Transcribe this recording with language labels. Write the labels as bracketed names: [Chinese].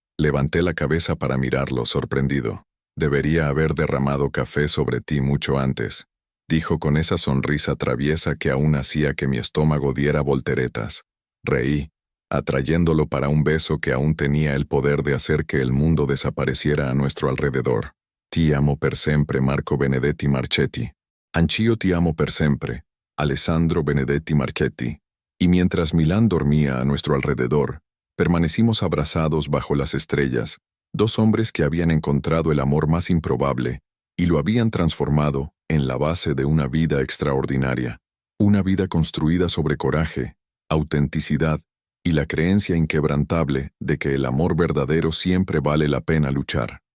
[Spanish] Levanté la cabeza para mirarlo sorprendido. Debería haber derramado café sobre ti mucho antes, dijo con esa sonrisa traviesa que aún hacía que mi estómago diera volteretas. Reí, atrayéndolo para un beso que aún tenía el poder de hacer que el mundo desapareciera a nuestro alrededor. [Italian] Ti amo per sempre, Marco Benedetti Marchetti. Anch'io ti amo per sempre, Alessandro Benedetti Marchetti. [Spanish] Y mientras Milán dormía a nuestro alrededor, permanecimos abrazados bajo las estrellas, dos hombres que habían encontrado el amor más improbable y lo habían transformado en la base de una vida extraordinaria. Una vida construida sobre coraje, autenticidad y la creencia inquebrantable de que el amor verdadero siempre vale la pena luchar.